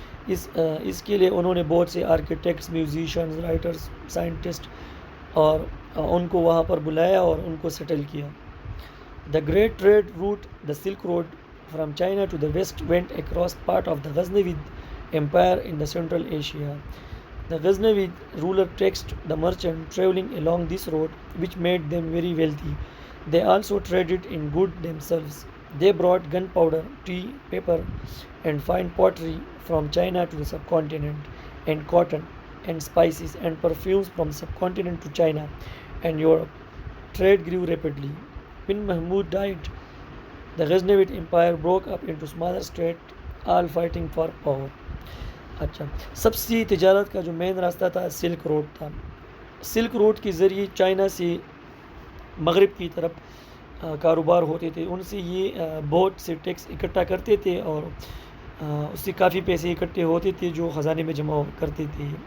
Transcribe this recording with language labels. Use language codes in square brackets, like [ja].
[ur] اس کے لیے انہوں نے بہت سے آرکیٹیکٹس، میوزیشینز، رائٹرز، سائنٹسٹ اور ان کو وہاں پر بلایا اور ان کو سیٹل کیا. [en] The great trade route, the Silk Road from China to the west, went across part of the Ghaznavid Empire in the Central Asia. The Ghaznavid ruler taxed the merchants traveling along this road, which made them very wealthy. They also traded in goods themselves. They brought gunpowder, tea, pepper, and fine pottery from China to the subcontinent, and cotton, and spices, and perfumes from the subcontinent to China and Europe. Trade grew rapidly. When Mahmud died, the Ghaznavid Empire broke up into smaller states, all fighting for power. [ur] اچھا، سب سے تجارت کا جو مین راستہ تھا silk road تھا. Silk road کے ذریعے چائنا سے مغرب کی طرف کاروبار ہوتے تھے ان سے یہ بہت سے ٹیکس اکٹھا کرتے تھے اور اس سے کافی پیسے اکٹھے ہوتے تھے جو خزانے میں جمع کرتے تھے.